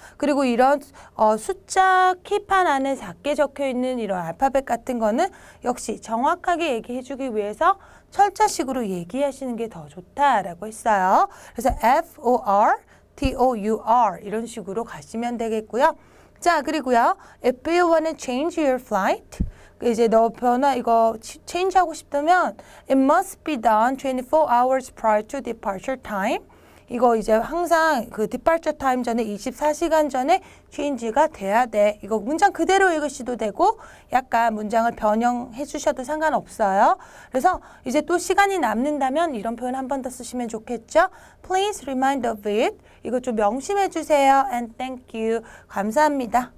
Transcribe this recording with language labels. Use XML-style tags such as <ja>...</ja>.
<ko>그리고 이런 숫자 키판 안에 작게 적혀 있는 이런 알파벳 같은 거는 역시 정확하게 얘기해 주기 위해서 철자식으로 얘기하시는 게 더 좋다라고 했어요. 그래서 FOR, TOUR 이런 식으로 가시면 되겠고요. 자, 그리고요.</ko> <en>If you want to change your flight,</en> <ko>이제 너 변화 이거 change 하고 싶다면</ko> <en>it must be done 24 hours prior to departure time.</en> <ko>이거 이제 항상 그 departure time 전에 24시간 전에 change가 돼야 돼. 이거 문장 그대로 읽으셔도 되고 약간 문장을 변형해 주셔도 상관없어요. 그래서 이제 또 시간이 남는다면 이런 표현 한 번 더 쓰시면 좋겠죠.</ko> <en>Please remind of it.</en> <ko>이거 좀 명심해 주세요.</ko> <en>And thank you.</en> <ko>감사합니다.</ko>